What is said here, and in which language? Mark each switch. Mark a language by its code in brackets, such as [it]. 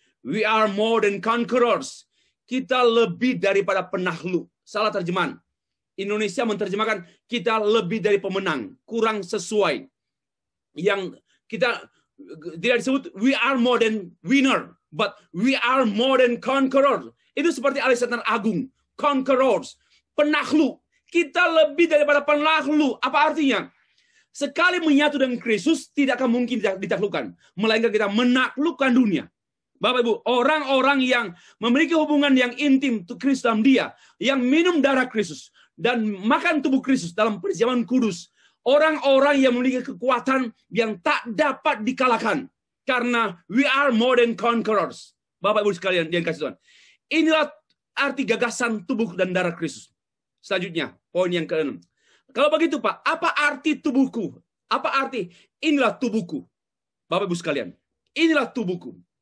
[en] We are more than conquerors. [id] Kita lebih daripada penakluk. Salah terjemahan. Indonesia menerjemahkan kita lebih dari pemenang. Kurang sesuai. Yang kita tidak disebut [en] we are more than winner, but we are more than conqueror. [id] Itu seperti [en] Alexander Agung. conquerors. [id] Penakluk. Kita lebih daripada penakluk. Apa artinya? Sekali menyatu dengan Kristus, tidak akan mungkin ditaklukkan. Melainkan kita menaklukkan dunia. Bapak Ibu, orang-orang yang memiliki hubungan yang intim Kristus dalam dia, yang minum darah Kristus, dan makan tubuh Kristus dalam perjamuan kudus, orang-orang yang memiliki kekuatan yang tak dapat dikalahkan. Karena [en] we are more than conquerors. [id] Bapak Ibu sekalian yang kasih Tuhan. Inilah arti gagasan tubuh dan darah Kristus. Selanjutnya, poin yang ke-6. Kalau begitu Pak, apa arti tubuhku? Apa arti inilah tubuhku? Bapak Ibu sekalian, inilah tubuhku.